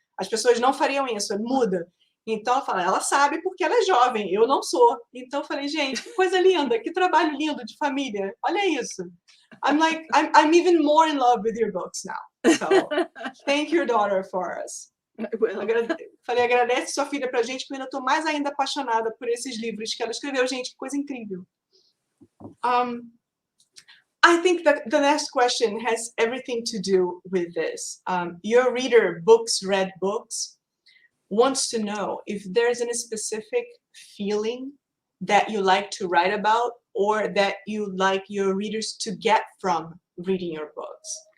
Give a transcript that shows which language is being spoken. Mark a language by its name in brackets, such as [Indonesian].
[Portuguese] As pessoas não fariam isso, muda. Então, ela fala, ela sabe porque ela é jovem, eu não sou. Então, eu falei, gente, que coisa linda, que trabalho lindo de família. Olha isso. [English] I'm even more in love with your books now. So, thank your daughter for us. [Portuguese] Falei, agradece sua filha pra gente, porque eu ainda estou mais ainda apaixonada por esses livros que ela escreveu. Gente, que coisa incrível. [English] I think that the next question has everything to do with this. Your reader, read books, wants to know if there's any specific feeling that you like to write about or that you like your readers to get from reading your books.